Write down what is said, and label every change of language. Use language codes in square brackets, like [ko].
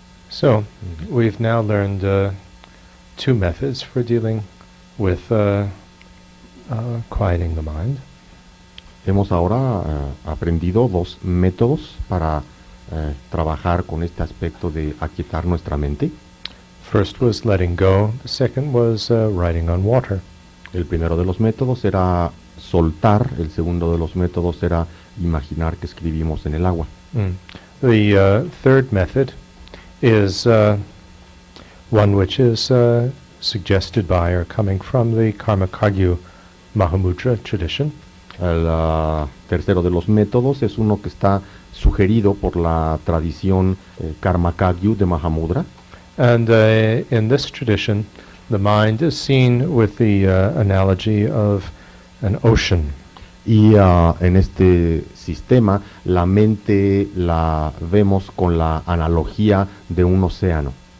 [en] So, we've now learned two methods for dealing with quieting the mind. [es] Hemos ahora aprendido dos métodos para trabajar con este aspecto de aquietar nuestra mente. [en] First was letting go, the second was writing on water. [es] El primero de los métodos era soltar, el segundo de los métodos era imaginar que escribimos en el agua. [en] The third method is one which is suggested by or coming from the Karmakagyu Mahamudra tradition. [es] El tercero de los métodos es uno que está sugerido por la tradición Karmakagyu de Mahamudra. [en] And in this tradition, the mind is seen with the analogy of an ocean. [es] Y en este sistema la mente la vemos con la analogía de un océano.